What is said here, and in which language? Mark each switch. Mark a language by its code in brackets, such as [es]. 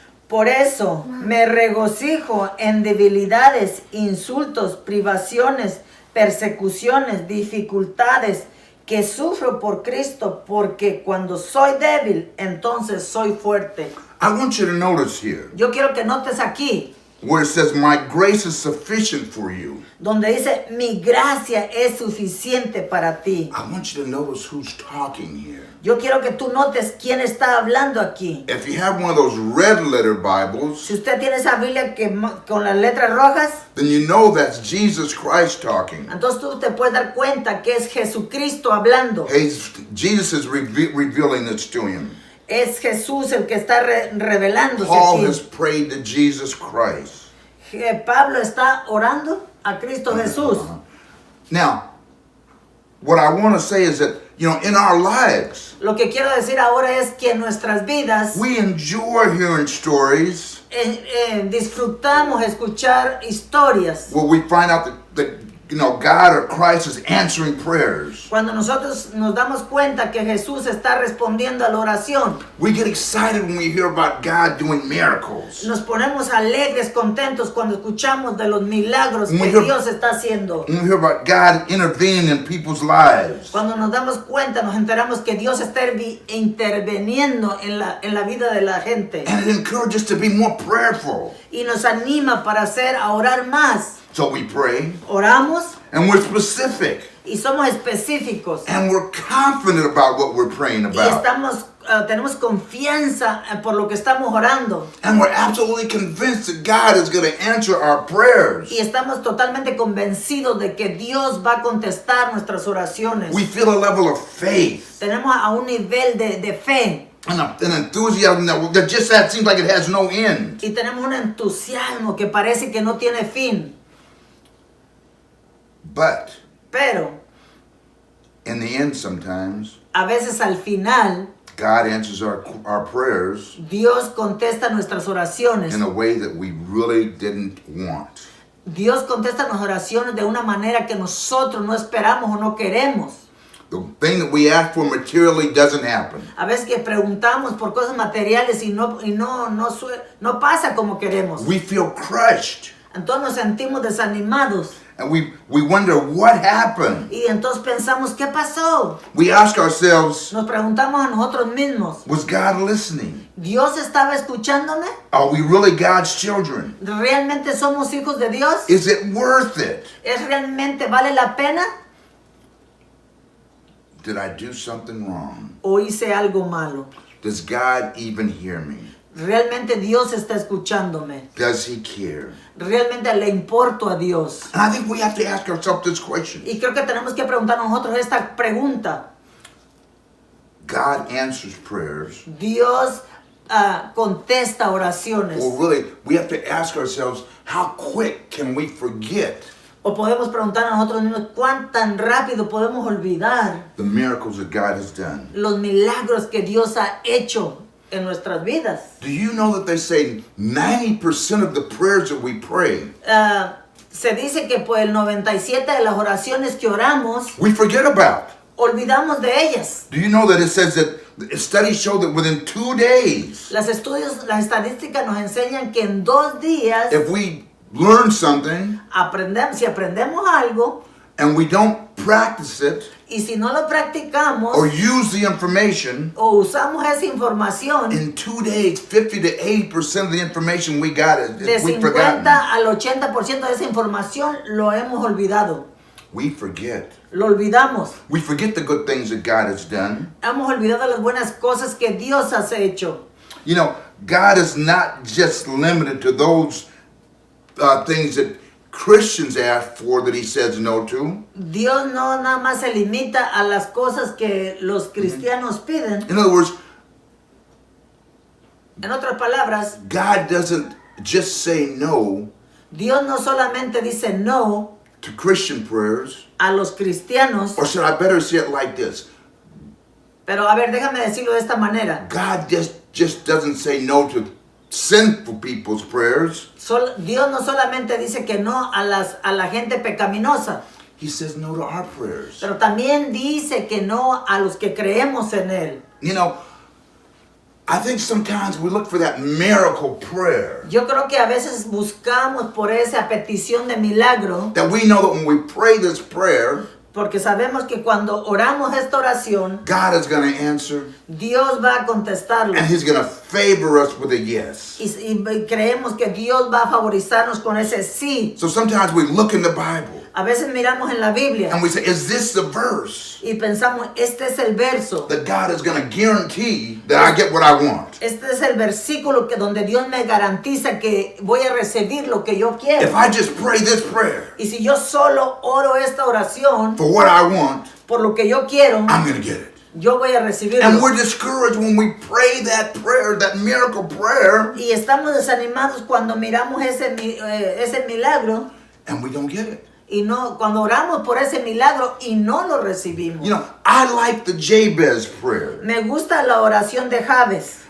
[es] Por eso me regocijo en debilidades, insultos, privaciones, persecuciones, dificultades que sufro por Cristo, porque cuando soy débil, entonces soy fuerte. [en] I want you to notice here, [es] Yo quiero que notes aquí, [en] where it says, my grace is sufficient for you. [es] donde dice, mi gracia es suficiente para ti. [en] I want you to notice who's talking here. [es] Yo quiero que tú notes quién está hablando aquí. [en] If you have one of those red letter Bibles, [es] Si usted tiene esa Biblia con las letras rojas, [en] then you know that's Jesus Christ talking. [es] entonces tú te puedes dar cuenta que es Jesucristo hablando. [en] Jesus is revealing this to him. [es] Es Jesús el que está revelándose [en] Paul [es] aquí. [en] has prayed to Jesus Christ. [es] Pablo está orando a Cristo Jesús. [en] Now, what I want to say is that, you know, in our lives, [es] Lo que quiero decir ahora es que en nuestras vidas [en] we enjoy hearing stories [es] disfrutamos escuchar historias. [en] where we find out that you know, God or Christ is answering prayers. [es] Cuando nosotros nos damos cuenta que Jesús está respondiendo a la oración, [en] We get excited when we hear about God doing miracles. [es] nos ponemos alegres, contentos cuando escuchamos de los milagros que Dios está haciendo. [en] When we hear about God intervening in people's lives. [es] Cuando nos damos cuenta, nos enteramos que Dios está interviniendo en la vida de la gente. [en] And it encourages us to be more prayerful. [es] Y nos anima para a orar más. [en] So we pray, [es] Oramos [en] and we're specific, [es] y somos específicos. [en] and we're confident about what we're praying [es] Y [en] about. [es] tenemos confianza por lo que estamos orando. [en] And we're absolutely convinced that God is going to answer our prayers. [es] Y estamos totalmente convencidos de que Dios va a contestar nuestras oraciones. [en] We feel a level of faith [es] Tenemos a un nivel de fe. [en] and an enthusiasm that just that seems like it has no end. [es] Y tenemos un entusiasmo que parece que no tiene fin. [en] But [es] Pero [en] in the end, sometimes [es] a veces al final [en] God answers our prayers [es] Dios contesta nuestras oraciones. [en] in a way that we really didn't want. [es] Dios contesta nuestras oraciones de una manera que nosotros no esperamos o no queremos. [en] The thing that we ask for materially doesn't happen. [es] A veces que preguntamos por cosas materiales y no pasa como queremos. [en] We feel crushed, [es] Entonces nos sentimos desanimados. [en] and we wonder what happened. [es] Y entonces pensamos, ¿qué pasó? [en] We ask ourselves, [es] Nos preguntamos a nosotros mismos, [en] was God listening? [es] ¿Dios estaba escuchándome? [en] Are we really God's children? [es] ¿Realmente somos hijos de Dios? [en] Is it worth it? [es] ¿Es realmente vale la pena? [en] Did I do something wrong? [es] ¿O hice algo malo? [en] Does God even hear me? [es] ¿Realmente Dios está escuchándome? [en] Does he care? [es] ¿Realmente le importo a Dios? [en] And I think we have to ask ourselves this question. [es] Y creo que tenemos que preguntar nosotros esta pregunta. [en] God answers prayers. [es] Dios contesta oraciones. [en] Well, really, we have to ask ourselves, how quick can we forget [es] O podemos preguntar a nosotros mismos, ¿cuán tan rápido podemos olvidar [en] the miracles that God has done? [es] los milagros que Dios ha hecho en nuestras vidas? [en] Do you know that they say 90% of the prayers that we pray, [es] Se dice que por el 97 de las oraciones que oramos, [en] we forget about? [es] olvidamos de ellas. [en] Do you know that it says that studies show that within 2 days, [es] Las estadísticas nos enseñan que en 2 días, [en] if we learn something [es] si aprendemos algo, [en] and we don't practice it [es] y si no lo practicamos, [en] or use the information, [es] o usamos esa información, [en] in 2 days, 50 to 80% of the information we got [es] de [en] we've forgotten. [es] al 80% de esa información lo hemos olvidado. [en] We forget. [es] Lo olvidamos. [en] We forget the good things that God has done. [es] Hemos olvidado las buenas cosas que Dios ha hecho. [en] You know, God is not just limited to those things that Christians ask for that he says no to. [es] Dios no nada más se limita a las cosas que los cristianos piden. [en] In other words, [es] En otras palabras, [en] God doesn't just say no [es] Dios no solamente dice no [en] to Christian prayers, [es] a los cristianos, [en] or should I better say it like this? [es] pero a ver, déjame decirlo de esta manera. [en] God just doesn't say no to sinful people's prayers. [es] Dios no solamente dice que no a la gente pecaminosa, [en] He says no to our prayers. [es] pero también dice que no a los que creemos en Él. [en] You know, I think sometimes we look for that miracle prayer. [es] Yo creo que a veces buscamos por esa petición de milagro, [en] That we know that when we pray this prayer, [es] Porque sabemos que cuando oramos esta oración, [en] God is going to answer, [es] Dios va a contestarlo. [en] and He's going to favor us with a yes. [es] Y creemos que Dios va a favorizarnos con ese sí. [en] So sometimes we look in the Bible [es] A veces miramos en la Biblia [en] and we say, is this the verse [es] y pensamos, este es el verso. [en] that God is going to guarantee that I get what I want? [es] Este es el versículo que donde Dios me garantiza que voy a recibir lo que yo quiero. [en] If I just pray this prayer [es] Y si yo solo oro esta oración [en] for what I want, [es] por lo que yo quiero, [en] I'm going to get it. [es] yo voy a recibirlo. [en] And we're discouraged when we pray that prayer, that miracle prayer, [es] Y estamos desanimados cuando miramos ese milagro [en] and we don't get it. [es] y no, cuando oramos por ese milagro y no lo recibimos. [en] You know, I like the Jabez prayer. [es] Me gusta la oración de Jabez.